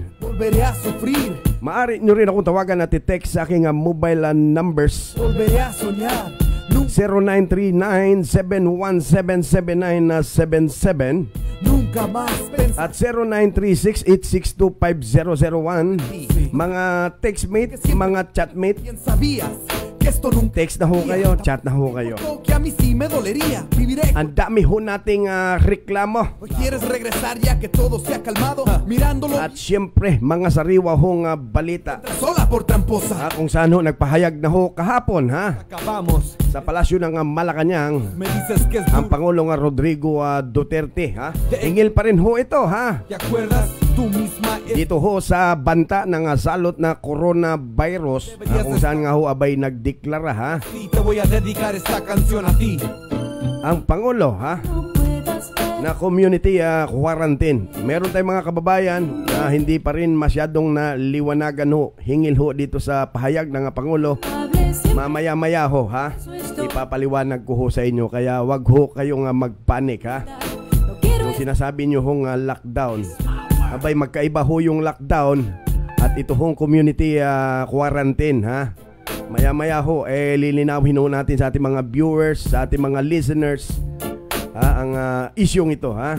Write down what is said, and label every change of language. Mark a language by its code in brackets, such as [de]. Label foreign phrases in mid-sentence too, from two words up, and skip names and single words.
[tl] Maaari nyo rin akong tawagan at i-text sa aking [en] mobile numbers [tl] 0939-717-7977 at 0936-862-5001. Mga textmate, mga chatmate, Text na ho kayo, chat na ho kayo. [es] Que a mí sí me dolería. Viviré. [tl] Ang dami ho nating reklamo. [es] ¿Quieres regresar ya que todo se ha calmado? Mirándolo [tl] At siyempre, mga sariwa hong balita. [es] sola por tramposa. [tl] Kung saan ho nagpahayag na ho kahapon [es] Acabamos. [tl] sa palasyo ng Malacanang. [es] Me dices que es [tl] Ang Pangulong Rodrigo Duterte ingil pa rin ho ito [es] ¿Te acuerdas? Tú misma [tl] dito ho sa banta ng salot na coronavirus kung saan nga ho abay nagdeklara [es] Sí, te voy a dedicar esta canción a ti. [tl] ang Pangulo na [en] community quarantine. [tl] Meron tayong mga kababayan na hindi pa rin masyadong naliwanagan ho, hingil ho dito sa pahayag ng Pangulo. Mamaya-maya ho ipapaliwanag ko ho sa inyo, kaya wag ho kayong magpanik Kung sinasabi nyo hong lockdown, abay magkaiba ho yung lockdown at ito hong [en] community quarantine [tl] Maya-maya ho lilinawin ho natin sa ating mga viewers, sa ating mga listeners ang isyong ito